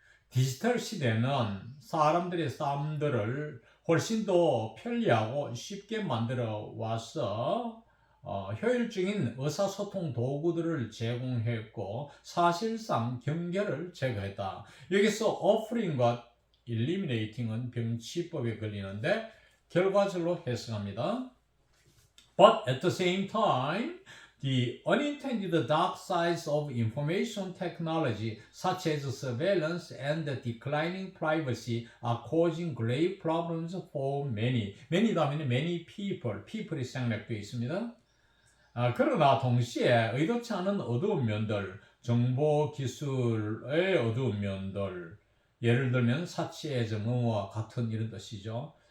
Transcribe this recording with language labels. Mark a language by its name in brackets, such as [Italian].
[Korean] 디지털 시대는 사람들의 삶들을 훨씬 더 편리하고 쉽게 만들어 와서 효율적인 의사소통 도구들을 제공했고 사실상 경계를 제거했다. 여기서 offering과 eliminating은 병치법에 걸리는데 결과적으로 해석합니다. [English] But at the same time, the unintended dark sides of information technology, such as surveillance and declining privacy, are causing grave problems for many. [Korean] many 다음에는 many people이 생략되어 있습니다. 그러나 동시에 의도치 않은 어두운 면들, 정보 기술의 어두운 면들, 예를 들면 사치의 뭐와 같은 이런 뜻이죠.